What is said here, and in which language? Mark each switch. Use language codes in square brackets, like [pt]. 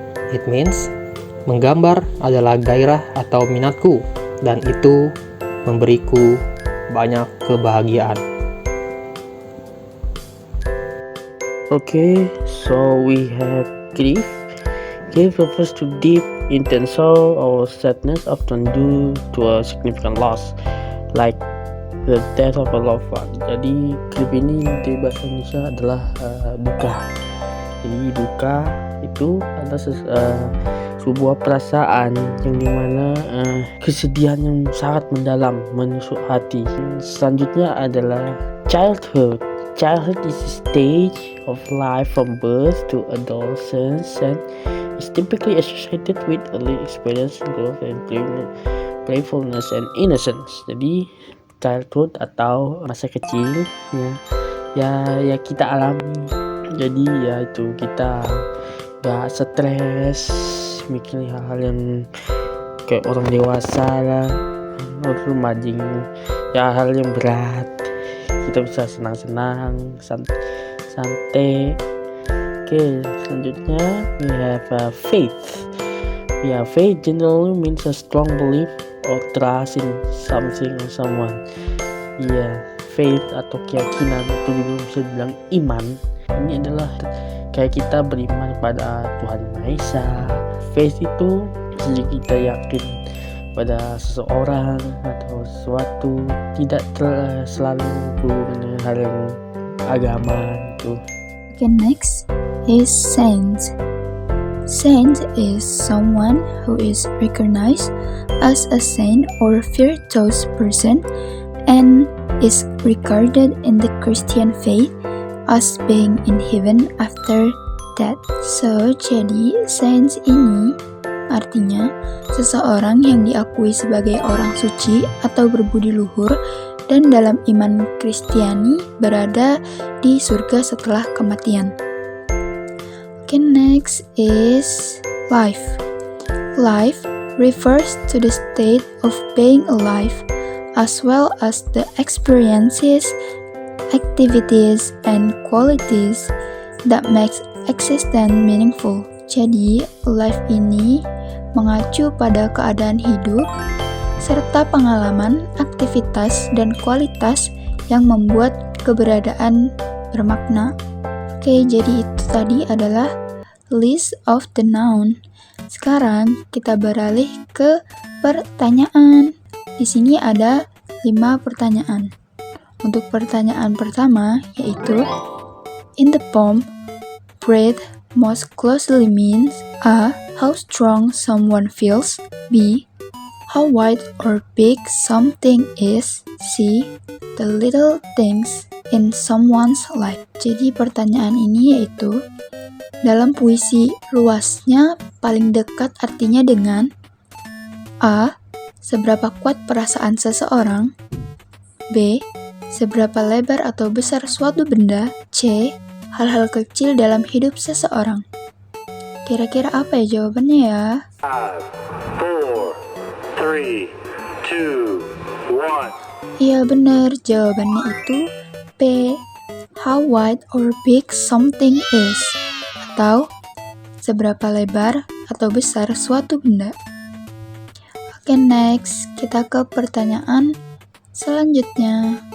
[en] It means [id] menggambar adalah gairah atau minatku, dan itu memberiku banyak kebahagiaan. [en] Okay, so we have grief. Grief refers to deep, intense sorrow or sadness often due to a significant loss, like the death of a loved one. [id] Jadi grief ini di bahasa Indonesia adalah duka. Jadi duka itu adalah sebuah perasaan yang dimana kesedihan yang sangat mendalam menusuk hati. Selanjutnya adalah childhood. [en] Childhood is a stage of life from birth to adolescence and is typically associated with early experience, growth, and playfulness and innocence. [id] Jadi childhood atau masa kecil ya kita alami. Jadi ya itu kita gak stres mikirin hal-hal yang kayak orang dewasa lah, remaja ya, hal yang berat. Kita bisa senang-senang, santai. [en] Okay, selanjutnya we have faith. Faith generally means a strong belief or trust in something or someone. [id] Faith atau keyakinan atau juga bisa dibilang iman. Ini adalah kayak kita beriman kepada Tuhan Yang Maha Esa. Faith itu jadi kita yakin pada seseorang atau sesuatu, tidak selalu dengan hal yang agama itu. [en] Okay, next is saints. Saint is someone who is recognized as a saint or virtuous person and is regarded in the Christian faith as being in heaven after death. [id] So, jadi saints ini artinya seseorang yang diakui sebagai orang suci atau berbudi luhur dan dalam iman Kristiani berada di surga setelah kematian. [en] Okay, next is life. Life refers to the state of being alive, as well as the experiences, activities, and qualities that makes existence meaningful. [id] Jadi, life ini mengacu pada keadaan hidup, serta pengalaman, aktivitas, dan kualitas yang membuat keberadaan bermakna. Oke, jadi itu tadi adalah [en] list of the noun. [id] Sekarang kita beralih ke pertanyaan. Di sini ada 5 pertanyaan. Untuk pertanyaan pertama yaitu, [en] in the poem, breathe most closely means A. How strong someone feels. B. How wide or big something is. C. The little things in someone's life. [id] Jadi pertanyaan ini yaitu, dalam puisi luasnya paling dekat artinya dengan A. Seberapa kuat perasaan seseorang. B. Seberapa lebar atau besar suatu benda. C. Hal-hal kecil dalam hidup seseorang. Kira-kira apa ya jawabannya ya? 5, 4, 3, 2, 1. Iya benar, jawabannya itu B. [en] How wide or big something is. [id] Atau seberapa lebar atau besar suatu benda. Oke, next kita ke pertanyaan selanjutnya.